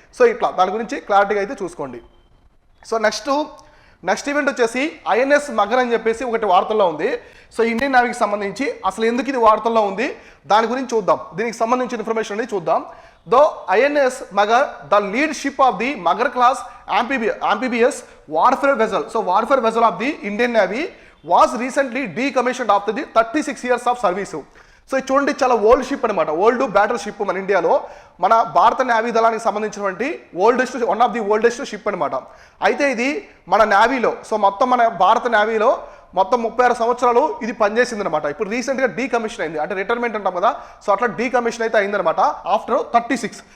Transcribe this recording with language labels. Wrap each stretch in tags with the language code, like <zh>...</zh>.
<te>So ఇట్లా దాని గురించి క్లారిటీగా అయితే చూసుకోండి. సో నెక్స్ట్ ఈవెంట్ వచ్చేసి ఐఎన్ఎస్ మగర్ అని చెప్పేసి ఒకటి వార్తల్లో ఉంది. సో ఇండియన్ నేవీకి సంబంధించి అసలు ఎందుకు ఇది వార్తల్లో ఉంది దాని గురించి చూద్దాం. దీనికి సంబంధించిన ఇన్ఫర్మేషన్ అనేది చూద్దాం.</te> <en>దో INS Magar the lead ship of the Magar class amphibious warfare vessel. So warfare vessel of the Indian Navy was recently decommissioned after the 36 years of service.</en> <te>So ఇది చూడండి చాలా ఓల్డ్ షిప్ అనమాట, ఓల్డ్ బ్యాటిల్ షిప్. మన ఇండియాలో మన భారత navy దళానికి సంబంధించినటువంటి</te> <en>one of the oldest ship</en> <te>అనమాట. అయితే ఇది మన నేవీలో, సో మొత్తం మన భారత నేవీలో మొత్తం 36 సంవత్సరాలు ఇది పనిచేసింది అనమాట. ఇప్పుడు రీసెంట్గా డీకమిషన్ అయింది, అంటే రిటైర్మెంట్ అంటాం కదా. సో అట్లా డీకమిషన్ అయితే అయిందనమాట ఆఫ్టర్ 36.</te>